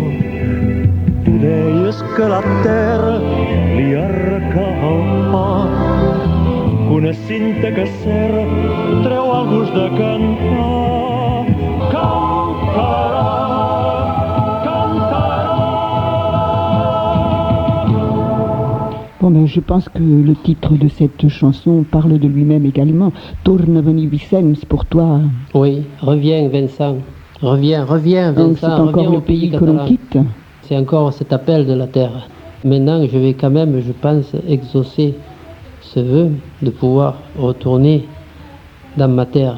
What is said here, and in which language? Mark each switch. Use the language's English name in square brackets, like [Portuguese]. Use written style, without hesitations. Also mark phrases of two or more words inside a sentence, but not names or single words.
[Catalan] Tu deies que la terra li arrecava el mar, que una cinta que serra treu el gust de cantar. Cantarà, cantarà. [French] Bon, ben, je pense que le titre de cette chanson parle de lui-même également. Torna veni Vicenç, pour toi. Oui, reviens Vincent. Reviens Donc c'est Vincent, encore reviens le au pays pays que l'on catalan. quitte. C'est encore cet appel de la terre. Maintenant, je vais quand même, je pense, exaucer ce vœu de pouvoir retourner dans ma terre.